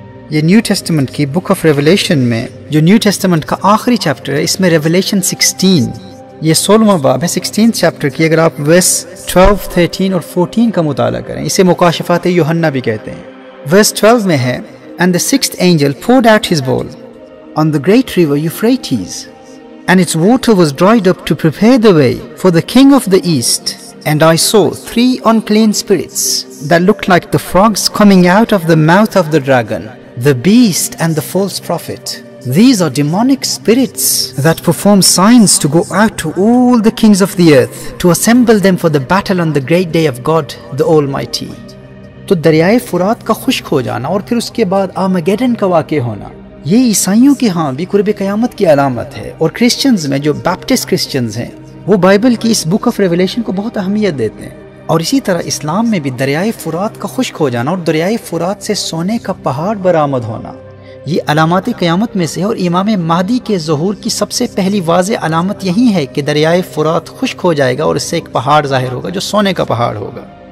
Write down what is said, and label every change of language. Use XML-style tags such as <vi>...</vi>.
<ur>یہ new testament کی book of revelation میں جو نیو ٹیسٹمنٹ کا آخری چیپٹر ہے، اس میں ریولیشن 16 یہ 16واں باب ہے، 16 چیپٹر کی اگر آپ ورس 12، 13 اور 14 کا مطالعہ کریں، اسے مکاشفات یوحنا بھی کہتے ہیں۔ ورس 12 میں ہے:</ur> <en>And the sixth angel poured out his bowl on the great river Euphrates, and its water was dried up to prepare the way for the king of the east. And I saw 3 unclean spirits that looked like the frogs coming out of the mouth of the dragon, the beast and the false prophet. These are demonic spirits that perform signs to go out to all the kings of the earth, to assemble them for the battle on the great day of God the Almighty.</en> <ur>تو دریائے فرات کا خشک ہو جانا اور پھر اس کے بعد آرمیگیڈن کا واقع ہونا یہ عیسائیوں کے ہاں بھی قرب قیامت کی علامت ہے، اور کرسچنز میں جو بیپٹسٹ کرسچنز ہیں وہ بائبل کی اس بک آف ریولیشن کو بہت اہمیت دیتے ہیں۔ اور اسی طرح اسلام میں بھی دریائے فرات کا خشک ہو جانا اور دریائے فرات سے سونے کا پہاڑ برآمد ہونا یہ علامات قیامت میں سے، اور امام مہدی کے ظہور کی سب سے پہلی واضح علامت یہی ہے کہ دریائے فرات خشک ہو جائے گا اور اس سے ایک پہاڑ ظاہر ہوگا جو سونے کا پہاڑ ہوگا۔</ur>